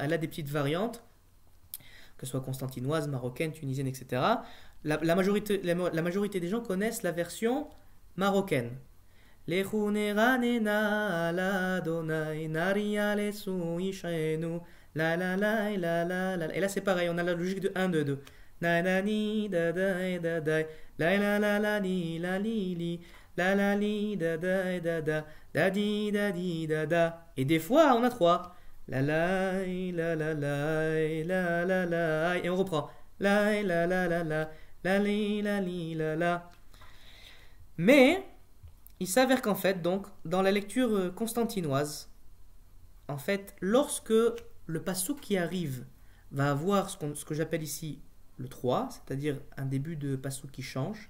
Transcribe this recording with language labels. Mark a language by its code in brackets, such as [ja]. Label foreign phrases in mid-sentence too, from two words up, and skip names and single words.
[fr] Elle a des petites variantes, que ce soit constantinoise, marocaine, tunisienne, etc. La majorité des gens connaissent la version marocaine. Et là, c'est pareil, on a la logique de 1, 2, 2. Na na ni da da da da, la la ni la li la li da da da di da da. Et des fois on a 3. La et on reprend. La li la. Mais il s'avère qu'en fait donc dans la lecture constantinoise, en fait lorsque le passouk qui arrive va avoir ce que j'appelle ici le 3, c'est-à-dire un début de passouk qui change.